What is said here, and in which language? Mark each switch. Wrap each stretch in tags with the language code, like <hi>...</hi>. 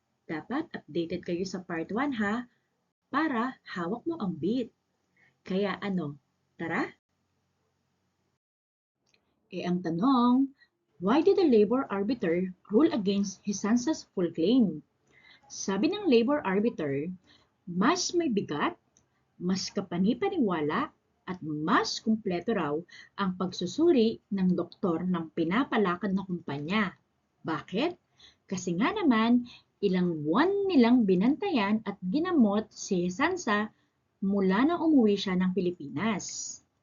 <tl>Dapat updated kayo sa part 1 ha, para hawak mo ang beat. Kaya ano, tara? Ang tanong,</tl> <en>why did the labor arbiter rule against Hisansa's full claim?</en> <tl>Sabi ng labor arbiter, mas may bigat, mas kapanipaniwala, at mas kumpleto raw ang pagsusuri ng doktor ng pinapalakad na kumpanya. Bakit? Kasi nga naman, ilang buwan nilang binantayan at ginamot si Hisansa mula nang umuwi siya ng Pilipinas.</tl>